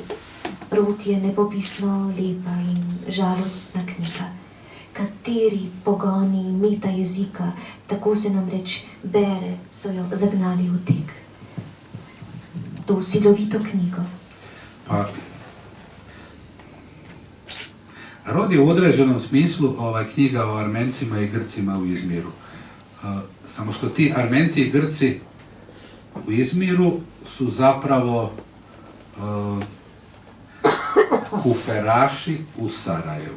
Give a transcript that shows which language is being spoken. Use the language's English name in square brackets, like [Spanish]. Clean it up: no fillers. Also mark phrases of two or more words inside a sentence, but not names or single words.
[Slovenian] Rod je nepopisno lepa in žalostna knjiga. Kateri pogoni meta jezika, tako se nam reč bere, so jo zagnali v tek. To silovito knjigo. [Croatian] Pa, Rod je u određenom smislu knjiga o Armencima i Grcima u Izmiru. Samo što ti Armenci i Grci u Izmiru su zapravo kuferaši u Sarajevu.